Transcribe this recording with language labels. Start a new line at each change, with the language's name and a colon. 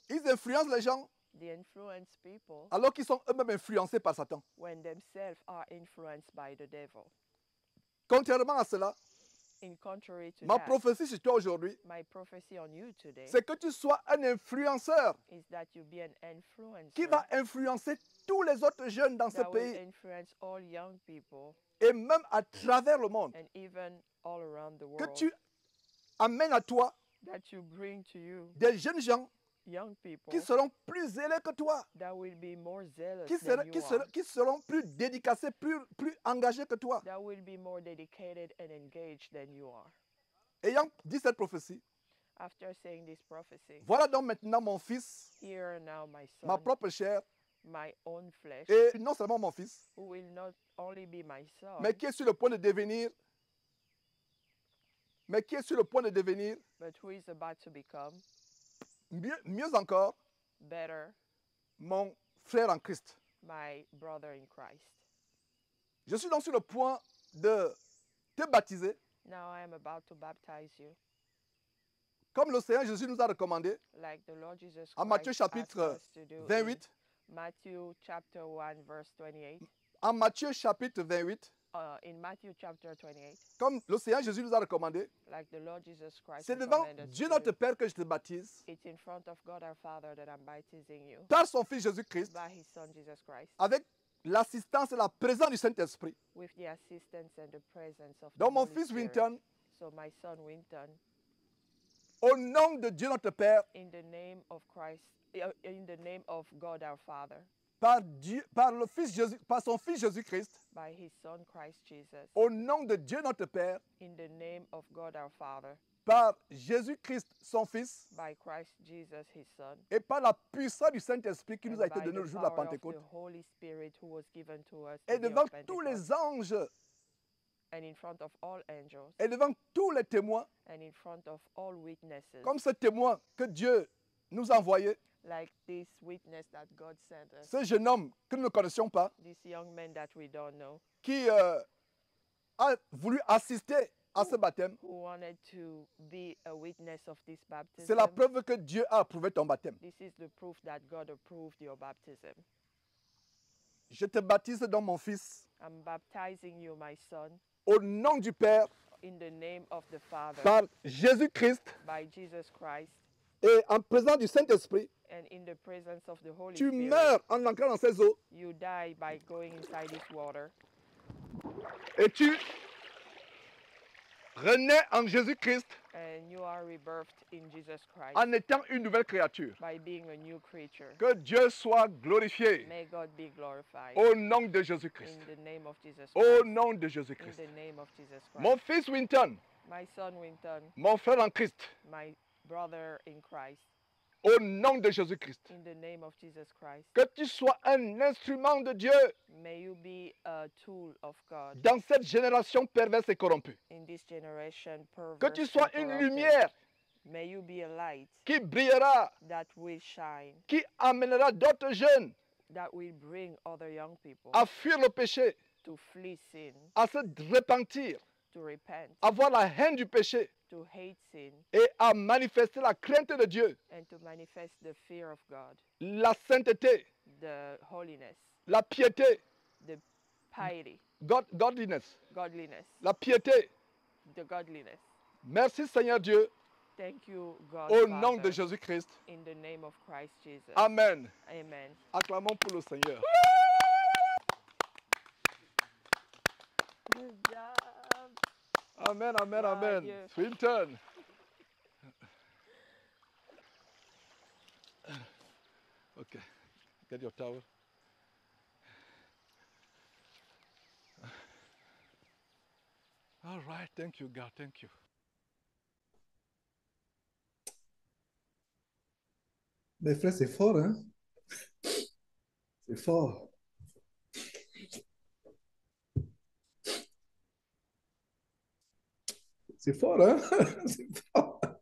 French: Ils influencent les gens
English: They influence people
French: alors qu'ils sont eux-mêmes influencés par Satan.
English: when themselves are influenced by the devil.
French: Contrairement à cela,
English: In contrary to
French: ma
English: that,
French: prophétie sur toi aujourd'hui,
English: my prophecy on you today
French: c'est que tu sois un influenceur
English: is that you be an influencer
French: qui va influencer tous les autres jeunes dans ce
English: that will
French: pays
English: influence all young people
French: et même à travers le monde.
English: and even all around the
French: Que
English: world.
French: tu amènes à toi
English: That you bring to you
French: des jeunes gens
English: young people
French: qui seront plus zélés que toi,
English: that will be more zealous
French: qui
English: than
French: seront,
English: you
French: qui
English: are,
French: seront- qui seront plus dédicacés, plus engagés que toi.
English: that will be more dedicated and engaged than you are.
French: Ayant dit cette prophétie,
English: After saying this prophecy,
French: voilà donc maintenant mon fils,
English: here now my
French: ma
English: son,
French: propre chair,
English: my own flesh,
French: et non seulement mon fils,
English: who will not only be my son,
French: mais qui est sur le point de devenir,
English: but who is about to become
French: mieux encore,
English: better,
French: mon frère en Christ.
English: my brother in Christ.
French: Je suis donc sur le point de te baptiser,
English: Now I am about to baptize you,
French: comme le Seigneur Jésus nous a recommandé,
English: like the Lord Jesus
French: en
English: Christ
French: Matthieu
English: asked
French: chapitre
English: us to do in
French: 28,
English: Matthew chapter 1 verse 28.
French: en Matthieu chapitre 28,
English: In Matthew chapter 28,
French: comme le Seigneur Jésus nous a recommandé,
English: like the Lord Jesus Christ
French: c'est devant
English: recommended us
French: Dieu
English: to
French: notre
English: do,
French: Père que je te baptise,
English: it's in front of God our Father that I'm baptizing you
French: par son Fils Jésus-Christ,
English: by His Son Jesus Christ,
French: avec l'assistance et la présence du Saint-Esprit.
English: with the assistance and the presence of the
French: Donc mon
English: Holy
French: fils
English: Spirit.
French: Winton,
English: So my son Winton,
French: au nom de Dieu notre Père,
English: in the name of Christ, in the name of God our Father,
French: par le Fils Jésus, par son Fils Jésus-Christ,
English: by His Son Christ Jesus,
French: au nom de Dieu notre Père,
English: in the name of God our Father,
French: par Jésus-Christ son Fils,
English: by Christ Jesus His Son,
French: et par la puissance du Saint-Esprit qui
English: and
French: nous a été
English: by
French: donnée
English: the
French: le jour de la
English: power of
French: Pentecôte,
English: the Holy Spirit who was given to us
French: et
English: the day
French: devant
English: of
French: tous
English: Pentecost,
French: les anges,
English: and in front of all angels,
French: et devant tous les témoins,
English: and in front of all witnesses,
French: comme ce témoin que Dieu nous a envoyé,
English: like this witness that God sent us,
French: ce jeune homme que nous ne connaissions pas,
English: this young man that we don't know,
French: qui a voulu assister à ce baptême.
English: who wanted to be a witness of this
French: C'est la
English: baptism.
French: preuve que Dieu a approuvé ton baptême.
English: This is the proof that God approved your baptism.
French: Je te baptise dans mon Fils,
English: I'm baptizing you, my son,
French: au nom du Père,
English: in the name of the Father,
French: par Jésus-Christ,
English: by Jesus Christ,
French: et en présence du Saint-Esprit.
English: and in the presence of the Holy
French: Tu
English: Spirit.
French: meurs en entrant dans ces eaux,
English: You die by going inside this water,
French: et tu renais en Jésus-Christ
English: and you are rebirthed in Jesus Christ
French: en étant une nouvelle créature.
English: by being a new creature.
French: Que Dieu soit glorifié
English: May God be glorified
French: au nom de Jésus-Christ.
English: in the name of Jesus
French: Au
English: Christ.
French: nom de
English: In
French: Jésus-Christ.
English: the name of Jesus Christ.
French: Mon fils Winton,
English: My son Winton,
French: mon frère en Christ,
English: my brother in Christ,
French: au nom de Jésus-Christ.
English: in the name of Jesus Christ.
French: Que tu sois un instrument de Dieu
English: May you be a tool of God
French: dans cette génération perverse et corrompue.
English: in this generation,
French: Que
English: perverse
French: tu sois
English: and
French: une
English: corrupted.
French: lumière
English: May you be a light
French: qui brillera,
English: that will shine,
French: qui amènera d'autres jeunes
English: that will bring other young people
French: à fuir le péché,
English: to flee sin,
French: à se repentir,
English: to repent,
French: à voir la haine du péché
English: to hate sin,
French: et à manifester la crainte de Dieu,
English: and to manifest the fear of God,
French: la sainteté,
English: the holiness,
French: la piété,
English: the piety, godliness, godliness,
French: la piété.
English: the godliness.
French: Merci Seigneur Dieu,
English: Thank you, God,
French: au nom
English: Father,
French: de Jésus-Christ.
English: in the name of Christ Jesus. Amen. Amen.
French: Acclamons pour le Seigneur.
English: Good job. Amen, amen, Wow, amen.
French: Dieu. Swinton.
English: Okay, get your towel. All right, thank you, God, thank you.
French: Mais frère, c'est fort, hein? C'est fort. C'est fort, hein? C'est fort.